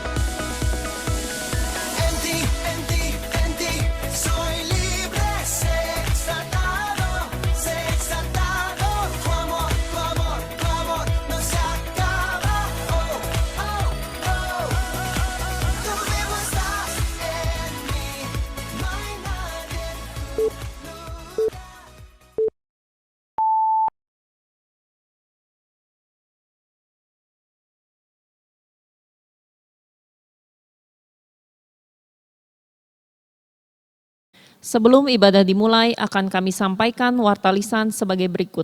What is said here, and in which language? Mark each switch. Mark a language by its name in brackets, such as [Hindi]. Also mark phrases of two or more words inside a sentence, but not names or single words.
[Spanish] En ti soy libre, sé exaltado, sé exaltado. Tu amor, tu amor, tu amor no se acaba. Oh, oh, oh. Tú vivo estás en mí, no hay nadie en tu lugar. [Indonesian] Sebelum ibadah dimulai, akan kami sampaikan warta lisan sebagai berikut.